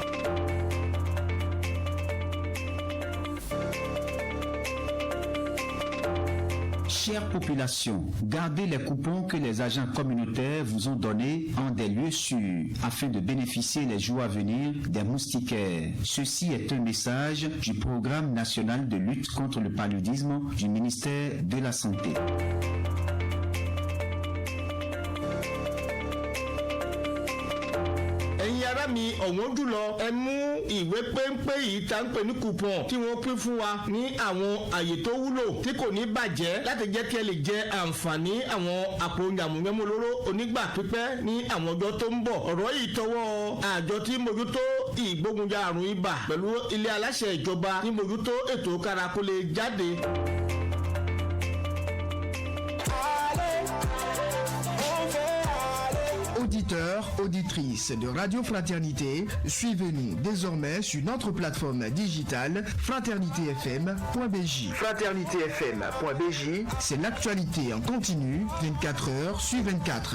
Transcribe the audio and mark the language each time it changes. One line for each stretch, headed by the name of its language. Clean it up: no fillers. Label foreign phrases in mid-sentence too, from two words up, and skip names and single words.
French: Chère population, gardez les coupons que les agents communautaires vous ont donnés en des lieux sûrs afin de bénéficier les jours à venir des moustiquaires. Ceci est un message du Programme national de lutte contre le paludisme du ministère de la Santé.
Yoruba: yàrá mi ọ̀wọ́n jùlọ ẹ mú ìwé péńpé yìí tá ń pè ní coupon tí wọ́n pín fún wa ní àwọn àyè tó wúlò tí kò ní bàjẹ́ láti jẹ́ kí ẹ lè jẹ àǹfààní àwọn àpò yàmùyẹ́mú olóró onígbà pípẹ́ ní àwọn ọjọ́ tó ń bọ̀. ọ̀rọ̀ yìí tọwọ́ àjọ tí mójútó ìgbógunjà àrùn ibà pẹ̀lú ilé aláṣẹ ìjọba tí mójútó ètò kárakólé jáde.
French: Auditeurs, auditrices de Radio Fraternité, suivez-nous désormais sur notre plateforme digitale fraternitéfm.bj. Fraternitéfm.bj, c'est l'actualité en continu 24 heures sur 24.